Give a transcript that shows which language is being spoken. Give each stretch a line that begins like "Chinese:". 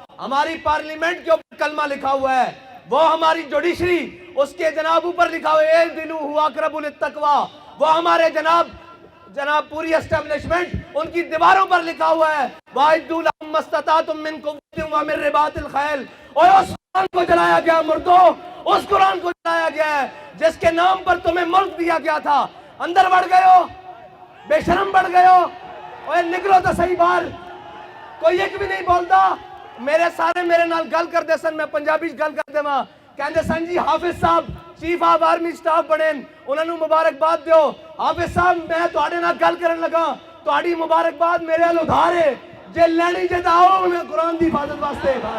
Urdu: ہماری پارلیمنٹ کے اوپر کلمہ لکھا ہوا ہے، وہ ہماری جوڈیشری اس کے جناب اوپر لکھا ہوا ہے
Arabic: اعدلوا هو اقرب للتقوی،
Urdu: وہ ہمارے جناب پوری اسٹیبلشمنٹ ان کی دیواروں پر لکھا ہوا ہے
Arabic: وَأَعِدُّوا لَهُم مَّا اسْتَطَعْتُم مِّن قُوَّةٍ وَمِن رِّبَاطِ الْخَيْلِ.
Urdu: اور اس قرآن کو جلایا گیا مردوں، اس قرآن کو جلایا گیا ہے جس کے نام پر تمہیں ملک دیا گیا تھا. اندر بڑھ گئے ہو، بے شرم بڑھ گئے ہو. اور نکلو تو صحیح باہر. کوئی ایک بھی نہیں بولتا.
Punjabi: میرے نال گل کر دے سن، میں پنجابی گل کر دے ماں کہندے سن جی حافظ صاحب چیف آف آرمی سٹاف بنے، انہوں نے مبارکباد دیو. حافظ صاحب میں تواڈے نال گل کرن لگا، تواڈی مبارکباد میرے ال ادھار ہے، جے لینی جے آؤ میں قرآن دی حفاظت واسطے.